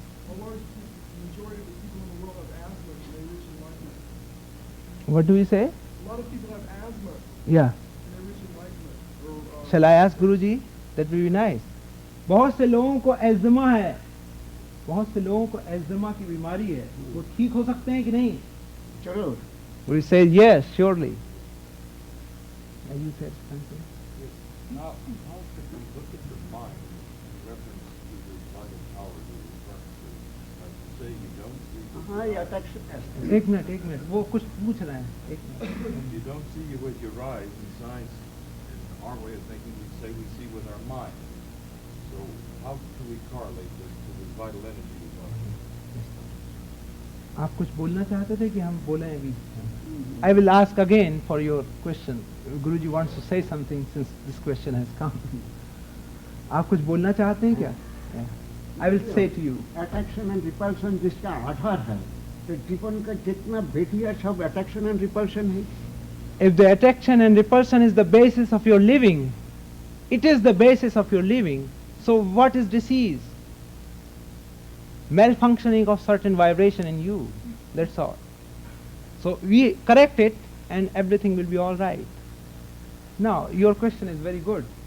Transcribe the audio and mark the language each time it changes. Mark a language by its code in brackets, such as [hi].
[en] A large majority of the people in the world have asthma and they reach enlightenment. What do we say? A lot of people have asthma Yeah. and they reach enlightenment. Shall I ask Guruji? That will be nice. [hi] बहुत से लोगों को asthma है, बहुत से लोगों को asthma की बीमारी है, वो ठीक हो सकते हैं कि नहीं? जरूर. [en] We say yes, surely. You said something. How should we look at the mind in reference to the vital power you're referring to? Like you say, you don't see. [hi] हाँ, ये attraction. एक मिनट, वो कुछ पूछ रहे हैं. एक minute. [en] You don't see it with your eyes. In science, in our way of thinking, we say we see with our mind. So how do we correlate this to the vital energy you're talking about? [hi] आप कुछ बोलना चाहते थे कि हम बोले अभी? [en] I will ask again for your question. Guruji wants to say something since this question has come. [hi] आप कुछ बोलना चाहते हैं क्या? [en] Yeah. I will say to you. Attraction and repulsion [hi] जिसका आधार है, तो जीवन का जितना बेटिया सब [en] attraction and repulsion [hi] है. [en] If the attraction and repulsion is the basis of your living, it is the basis of your living. So what is disease? Malfunctioning of certain vibration in you. That's all. So we correct it and everything will be all right. Now, your question is very good.